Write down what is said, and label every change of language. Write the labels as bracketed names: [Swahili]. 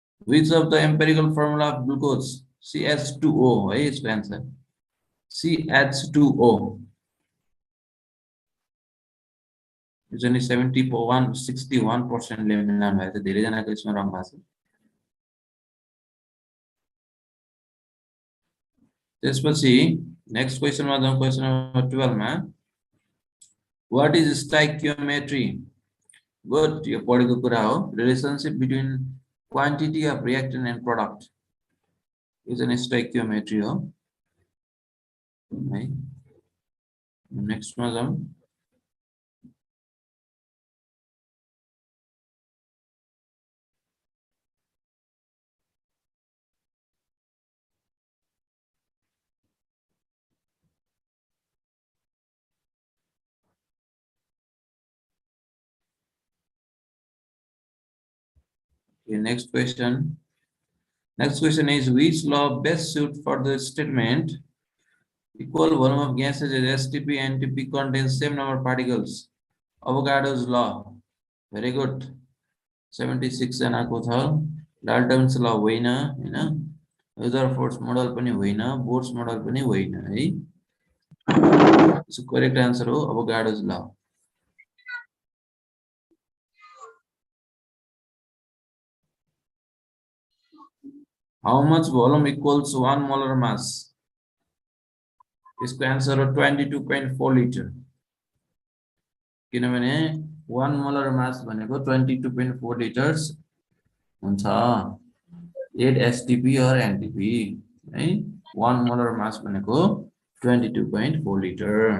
[English] Which of the empirical formula of glucose CH2O [Nepali] है यसको answer CH2O यो चाहिँ 61% ले मिलाउनु भएको छ धेरै जनाको यसमा रङ भएको छ त्यसपछि नेक्स्ट क्वेशनमा जाउँ क्वेशन नम्बर 12 मा [English] What is stoichiometry? Good, [Nepali] यो पढेको कुरा हो [English] relationship between quantity of reactant and product is an stoichiometry हो [Nepali] है नेक्स्ट मा जाउँ [English] Okay, next question. Next question is which law best suit for the statement equal volume of gases as STP and NTP contains same number of particles. Avogadro's law. Very good. [Nepali] 76 जनाको छ. Dalton's law होइन हैन. Rutherford's model पनि होइन, Bohr's model पनि होइन है. [English] So correct answer हो Avogadro's law. How much volume equals 1 molar mass? [Nepali] इसको आन्सर हो 22.4 लिटर किनभने 1 मोलर मास भनेको 22.4 लिटर्स हुन्छ 8 STP or NTP है 1 मोलर मास भनेको 22.4 लिटर